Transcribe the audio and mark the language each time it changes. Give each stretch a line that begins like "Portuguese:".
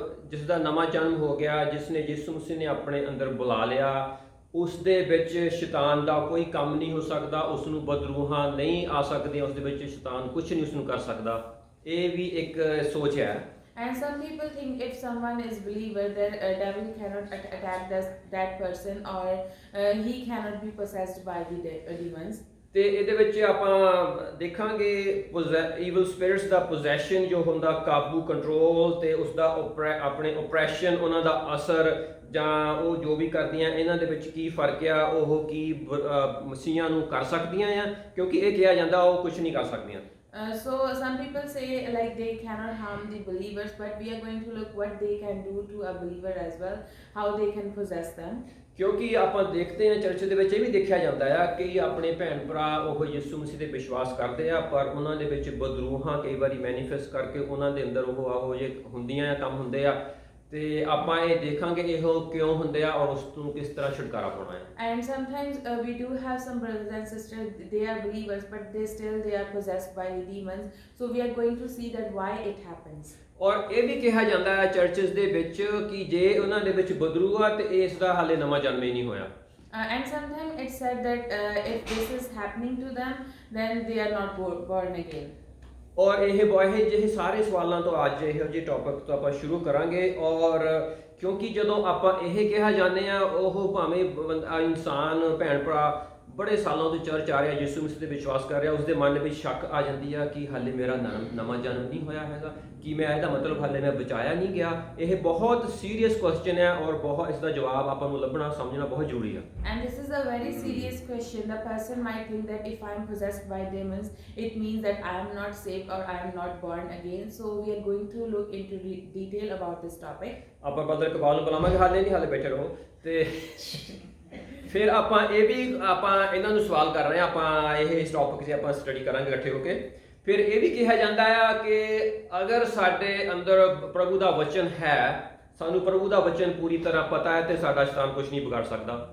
Punjabi: ਜਿਸ ਦਾ ਨਵਾਂ ਜਨਮ ਹੋ ਗਿਆ, ਜਿਸ ਨੇ ਯਿਸੂ ਮਸੀਹ ਨੇ ਆਪਣੇ ਅੰਦਰ ਬੁਲਾ ਲਿਆ, ਉਸ ਦੇ ਵਿੱਚ ਸ਼ੈਤਾਨ ਦਾ ਕੋਈ ਕੰਮ ਨਹੀਂ ਹੋ ਸਕਦਾ, ਉਸ ਨੂੰ ਬਦਰੂਹਾਂ ਨਹੀਂ ਆ ਸਕਦੀਆਂ, ਉਸ ਦੇ ਵਿੱਚ ਸ਼ੈਤਾਨ ਕੁਝ ਨਹੀਂ ਉਸ ਨੂੰ ਕਰ ਸਕਦਾ। ਇਹ ਵੀ ਇੱਕ ਸੋਚ ਹੈ।
English: And some people think if someone is believer, then devil cannot attack that person, or he cannot be possessed by the demons.
Punjabi: ਤੇ ਇਹਦੇ ਵਿੱਚ ਆਪਾਂ ਦੇਖਾਂਗੇ ਈਵਲ ਸਪਿਰਿਟਸ ਦਾ ਪੋਜੈਸ਼ਨ ਜੋ ਹੁੰਦਾ, ਕਾਬੂ, ਕੰਟਰੋਲ, ਤੇ ਉਸ ਦਾ ਆਪਣੇ ਓਪਰੈਸ਼ਨ, ਉਹਨਾਂ ਦਾ ਅਸਰ, ਜਾਂ ਉਹ ਜੋ ਵੀ ਕਰਦੀਆਂ ਇਹਨਾਂ ਦੇ ਵਿੱਚ ਕੀ ਫਰਕ ਆ, ਉਹ ਕੀ ਮਸੀਹਾਂ ਨੂੰ ਕਰ ਸਕਦੀਆਂ ਆ, ਕਿਉਂਕਿ ਇਹ ਕਿਹਾ ਜਾਂਦਾ ਉਹ ਕੁਝ ਨਹੀਂ ਕਰ ਸਕਦੀਆਂ।
English: So some people say like they cannot harm the believers, but we are going to look what they can do to a believer as well, how they can possess them.
Punjabi: ਕਿਉਂਕਿ ਆਪਾਂ ਦੇਖਦੇ ਹਾਂ ਚਰਚ ਦੇ ਵਿੱਚ ਇਹ ਵੀ ਦੇਖਿਆ ਜਾਂਦਾ ਆ ਕਿ ਆਪਣੇ ਭੈਣ ਭਰਾ ਉਹ ਯਿਸੂ ਮਸੀਹ ਤੇ ਵਿਸ਼ਵਾਸ ਕਰਦੇ ਆ, ਪਰ ਉਹਨਾਂ ਦੇ ਵਿੱਚ ਬਦਰੂਹਾਂ ਕਈ ਵਾਰੀ ਮੈਨੀਫੈਸਟ ਕਰਕੇ ਉਹਨਾਂ ਦੇ ਅੰਦਰ ਉਹ ਆਹੋ ਜਿਹੇ ਹੁੰਦੀਆਂ ਆ, ਕੰਮ ਹੁੰਦੇ ਆ, ਤੇ ਆਪਾਂ ਇਹ ਦੇਖਾਂਗੇ ਇਹੋ ਕਿਉਂ ਹੁੰਦੇ ਆ ਔਰ ਉਸ ਨੂੰ ਕਿਸ ਤਰ੍ਹਾਂ ਛੁਟਕਾਰਾ ਪਾਉਣਾ ਹੈ।
English: And sometimes we do have some brothers and sisters, they are believers, but they are possessed by demons. So we are going to see that why it happens.
Punjabi: ਔਰ ਇਹ ਵੀ ਕਿਹਾ ਜਾਂਦਾ ਹੈ ਚਰਚਸ ਦੇ ਵਿੱਚ ਕਿ ਜੇ ਉਹਨਾਂ ਦੇ ਵਿੱਚ ਬਦਰੂ ਆ ਤੇ ਇਸ ਦਾ ਹਾਲੇ ਨਵਾਂ ਜਨਮ ਹੀ ਨਹੀਂ ਹੋਇਆ।
English: And sometimes it's said that if this is happening to them, then they are not born again.
Punjabi: ਔਰ ਇਹ ਜਿਹੇ ਸਾਰੇ ਸਵਾਲਾਂ ਤੋਂ ਅੱਜ ਇਹੋ ਜਿਹੇ ਟੌਪਿਕ ਤੋਂ ਆਪਾਂ ਸ਼ੁਰੂ ਕਰਾਂਗੇ। ਔਰ ਕਿਉਂਕਿ ਜਦੋਂ ਆਪਾਂ ਇਹ ਕਿਹਾ ਜਾਂਦੇ ਆ, ਉਹ ਭਾਵੇਂ ਇਨਸਾਨ ਭੈਣ ਭਰਾ ਬੜੇ ਸਾਲਾਂ ਤੋਂ ਚਰਚ ਆ ਰਿਹਾ, ਯਿਸੂ ਮਸੀਹ ਤੇ ਵਿਸ਼ਵਾਸ ਕਰ ਰਿਹਾ, ਉਸਦੇ ਮਨ ਵਿੱਚ ਸ਼ੱਕ ਆ ਜਾਂਦੀ ਆ ਕਿ ਹਾਲੇ ਮੇਰਾ ਨਵਾਂ ਜਨਮ ਨਹੀਂ ਹੋਇਆ ਹੈਗਾ, ਕਿ ਮੈਂ ਇਹਦਾ ਮਤਲਬ ਹਾਲੇ ਮੈਂ ਬਚਾਇਆ ਨਹੀਂ ਗਿਆ। ਇਹ ਬਹੁਤ ਸੀਰੀਅਸ ਕੁਐਸਚਨ ਹੈ ਔਰ ਬਹੁਤ ਇਸ ਦਾ ਜਵਾਬ ਆਪਾਂ ਨੂੰ ਲੱਭਣਾ ਸਮਝਣਾ ਬਹੁਤ ਜ਼ਰੂਰੀ ਆ।
English: And this is a very serious question. The person might think that if I am possessed by demons, it means that I am not saved or I am not born again. So we are going to look into detail about this topic.
Punjabi: ਆਪਾਂ ਬਦਲ ਕਬਾਲ ਨੂੰ ਬੁਲਾਵਾਂਗੇ, ਹਾਲੇ ਬੈਠੇ ਰਹੋ। ਤੇ ਫਿਰ ਆਪਾਂ ਇਹਨਾਂ ਨੂੰ ਸਵਾਲ ਕਰ ਰਹੇ ਹਾਂ, ਆਪਾਂ ਇਸ ਟੌਪਿਕ 'ਤੇ ਆਪਾਂ ਸਟੱਡੀ ਕਰਾਂਗੇ ਇਕੱਠੇ ਹੋ ਕੇ। ਫਿਰ ਇਹ ਵੀ ਕਿਹਾ ਜਾਂਦਾ ਆ ਕਿ ਅਗਰ ਸਾਡੇ ਅੰਦਰ ਪ੍ਰਭੂ ਦਾ ਵਚਨ ਹੈ, ਸਾਨੂੰ ਪ੍ਰਭੂ ਦਾ ਵਚਨ ਪੂਰੀ ਤਰ੍ਹਾਂ ਪਤਾ ਹੈ, ਤੇ ਸਾਡਾ ਸ਼ੈਤਾਨ ਕੁਝ ਨਹੀਂ ਵਿਗਾੜ ਸਕਦਾ।